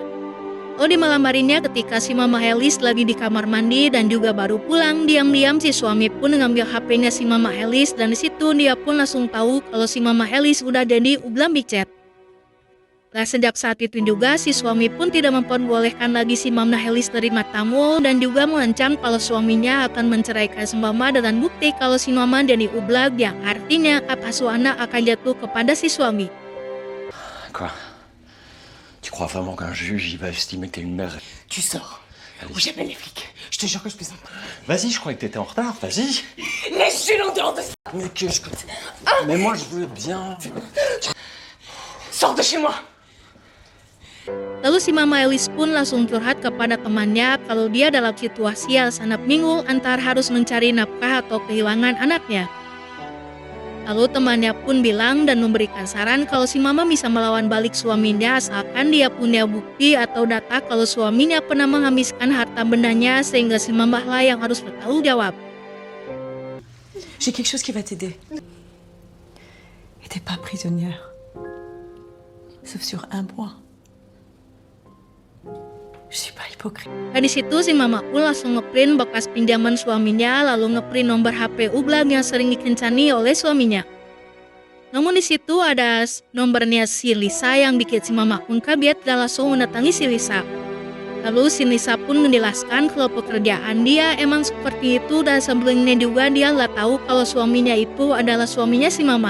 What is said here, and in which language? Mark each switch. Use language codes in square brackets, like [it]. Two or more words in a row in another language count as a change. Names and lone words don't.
[id] Lalu di malam harinya ketika si Mama Alice lagi di kamar mandi dan juga baru pulang, diam-diam si suami pun mengambil HP-nya si Mama Alice dan di situ dia pun langsung tahu kalau si Mama Alice udah jadi ublam bicet. Nah, sejak saat itu juga si suami pun tidak memperbolehkan lagi si Mama Helis terima tamu dan juga mengancam kalau suaminya akan menceraikan si Mama dengan bukti kalau si Mama jadi ublag yang artinya hak asuh anak akan jatuh kepada si suami. [fr] Quoi? Tu crois vraiment qu'un juge il va estimer que t'es une mère? Tu sors. Allez. Ou j'appelle les flics. Je te jure que je plaisante pas. Vas-y, je croyais que t'étais en retard, vas-y. Laisse-le en dehors de ça. Mais que je... Mais moi je veux bien... Sors de chez moi. [id] Lalu si Mama Elis pun langsung curhat kepada temannya kalau dia dalam situasi yang sangat bingung antara harus mencari nafkah atau kehilangan anaknya. Lalu temannya pun bilang dan memberikan saran kalau si Mama bisa melawan balik suaminya asalkan dia punya bukti atau data kalau suaminya pernah menghabiskan harta bendanya sehingga si Mama lah yang harus bertanggung jawab. [fr] J'ai quelque chose qui va t'aider. Et t'es pas prisonnière. Sauf sur un point. Je suis pas hypocrite. [id] Dan di situ si Mama pun langsung ngeprint bekas pinjaman suaminya lalu ngeprint nomor HP ublag yang sering dikencani oleh suaminya. Namun di situ ada nomornya si Lisa yang bikin si Mama pun kaget dan langsung mendatangi si Lisa. Lalu si Lisa pun menjelaskan kalau pekerjaan dia emang seperti itu dan sebelumnya juga dia nggak tahu kalau suaminya itu adalah suaminya si Mama.